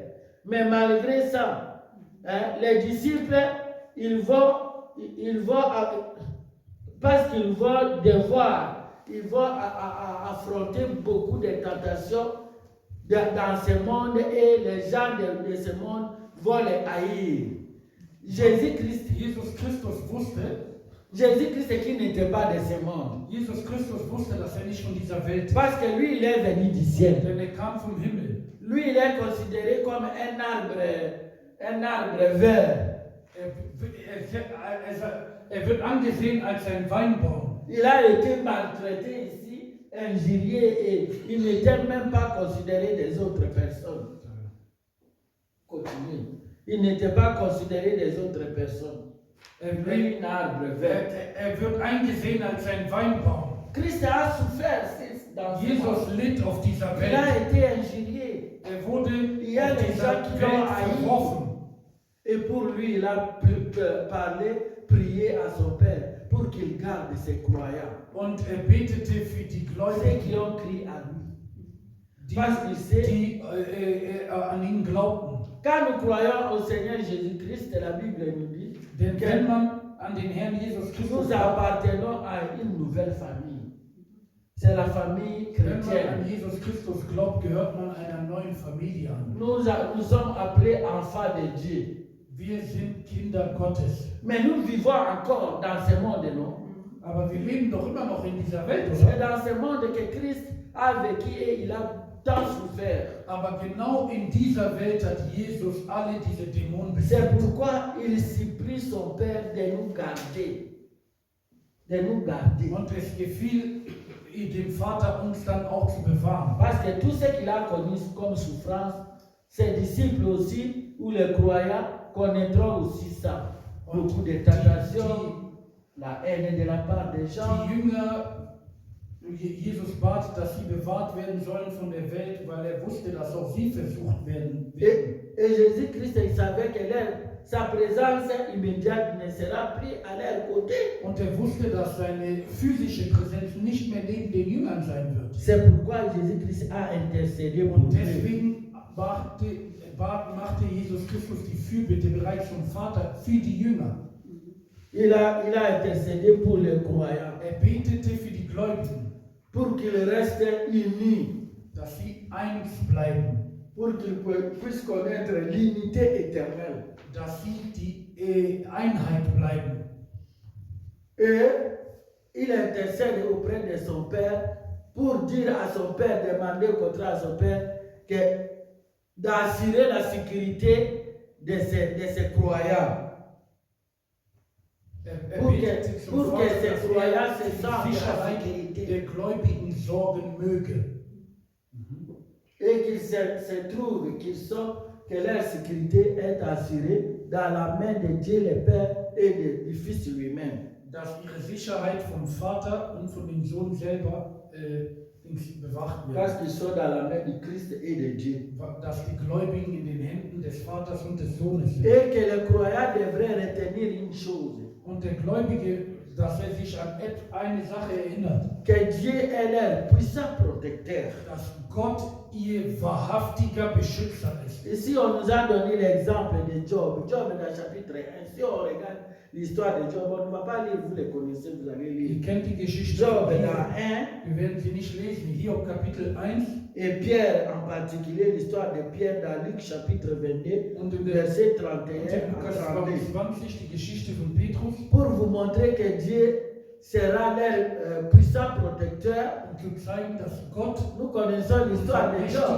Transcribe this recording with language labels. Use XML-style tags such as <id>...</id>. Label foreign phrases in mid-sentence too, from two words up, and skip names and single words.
<fr>Mais malgré ça, les disciples, ils vont parce qu'ils vont devoir, ils vont affronter beaucoup de tentations dans ce monde et les gens de ce monde vont les haïr. Jésus-Christ qui n'était pas de ce monde.</fr> <de>Jesus Christus wusste, dass er nicht von dieser Welt ist.</de> <fr>Parce que lui, il est venu du ciel.</fr> <de>Denn er kam vom Himmel.</de> <fr>Lui, il est considéré comme un arbre vert.</fr> <de>Er wird angesehen als ein Weinbaum.</de> <fr>Il a été maltraité ici, injurié et il n'était même pas considéré des autres personnes. Continue. Il n'était pas considéré des autres personnes. Un arbre vert.</fr> <de>Er wird angesehen als ein Weinbaum.</de> <fr>Christ a souffert dans ce</fr> <de>Jesus</de> <fr>monde.</fr> <de>litt auf dieser</de> <fr>Il a</fr> <de>Welt.</de> <fr>été injurié.</fr> <de>Er wurde</de> <fr>Il y a</fr> <de>auf</de> <fr>des</fr> <de>dieser</de> <fr>gens qui</fr> <de>Welt</de> <fr>l'ont haï.</fr> <de>verworfen.</de> <fr>Et pour lui, il a prié à son Père pour qu'il garde ses croyants.</fr> <de>Und er betete für die</de> <fr>Ceux qui</fr> <de>Gläubigen,</de> <fr>ont crié à lui.</fr> <de>die,</de> <fr>Parce qu'il sait,</fr> <de>die an ihn glaubten.</de> <fr>quand nous croyons au Seigneur Jésus-Christ, la Bible nous dit</fr> <de>Denn</de> <fr>que</fr> <de>wenn man an den Herrn Jesus Christus</de> <fr>nous</fr> <de>glaubt,</de> <fr>appartenons à une nouvelle famille. C'est la famille</fr> <de>wenn man an</de> <fr>chrétienne.</fr> <de>Jesus Christus glaubt, gehört man einer neuen Familie an.</de> <fr>Nous sommes appelés enfants de Dieu.</fr> <de>Wir sind Kinder Gottes.</de> <fr>Mais nous vivons encore dans ce monde, non?</fr> <de>Aber wir leben doch immer noch in dieser Welt,</de> <fr>C'est</fr> <de>oder?</de> <fr>dans ce monde que Christ a vécu et il a tant souffert.</fr> <de>Aber genau in dieser Welt hat Jesus alle diese Dämonen</de> <fr>C'est</fr> <de>besiegt.</de> <fr>pourquoi il supplie son Père de nous garder. De nous garder.</fr> <de>Und es gefiel dem Vater, uns dann auch zu bewahren.</de> <fr>Parce que tout ce qu'il a connu comme souffrance, ses disciples aussi, ou les croyants, connaîtront aussi ça. Beaucoup de tentations, la haine de la part des gens.</fr> <de>Die Jünger, Jesus bat, dass sie bewahrt werden sollen von der Welt, weil er wusste, dass auch sie versucht werden.</de> <fr>Et Jésus-Christ, il savait que sa présence immédiate ne sera plus à leur côté.</fr> <de>Und er wusste, dass seine physische Präsenz nicht mehr neben den Jüngern sein wird.</de> <fr>C'est pourquoi Jésus-Christ a intercédé pour</fr> <de>Und</de> <fr>eux.</fr> <de>deswegen machte Jesus Christus die Fürbitte bereits zum Vater für die Jünger.</de> <fr>Il a intercédé pour les croyants,</fr> <de>Er betete für die Gläubigen,</de> <fr>pour qu'ils restent unis,</fr> <de>dass sie eins bleiben,</de> <fr>pour qu'ils puissent connaître l'unité éternelle.</fr> <de>dass sie die Einheit bleiben.</de> <fr>Et il intercède auprès de son Père pour dire à son Père, demander au contraire à son Père, d'assurer la sécurité de ces croyants. Pour que ces croyants se sentent en</fr> <de>Sicherheit</de> <fr>sécurité.</fr> <de>der Gläubigen sorgen möge.</de> <fr>Et qu'ils se trouvent, que leur sécurité est assurée dans la main de Dieu le Père et du Fils lui-même.</fr> <de>Dass ihre Sicherheit vom Vater und von dem Sohn selber bewacht</de> <fr>Parce</fr> <de>wird.</de> <fr>qu'ils sont dans la main du Christ et de Dieu.</fr> <de>Dass die Gläubigen in den Händen des Vaters und des Sohnes sind.</de> <fr>Et que les croyants devraient retenir une chose,</fr> <de>Und der Gläubige, dass er sich an eine Sache erinnert,</de> <fr>que Dieu est leur puissant protecteur.</fr> <de>dass Gott ihr wahrhaftiger Beschützer ist.</de> <fr>Ici, on nous a donné l'exemple de Job. Job dans le chapitre 1. Si on regarde l'histoire de Job, on ne va pas lire, vous les connaissez, vous allez</fr> <de>Ihr</de> <fr>lire.</fr> <de>kennt die Geschichte</de> <fr>Job</fr> <de>von</de> <fr>dans</fr> <de>Hiob.</de> <fr>1,</fr> <de>Wir werden sie nicht lesen. Hiob Kapitel 1</de> <fr>et Pierre en particulier, l'histoire de Pierre dans Luc chapitre 22,</fr> <de>und in</de> <fr>verset</fr> <de>und</de> <fr>31</fr> <de>in Lukas</de> <fr>à 32.</fr> <de>22 die Geschichte von Petrus,</de> <fr>Pour vous montrer que Dieu sera leur puissant protecteur,</fr> <de>um zu zeigen, dass Gott</de> <fr>nous connaissons l'histoire de Job.</fr>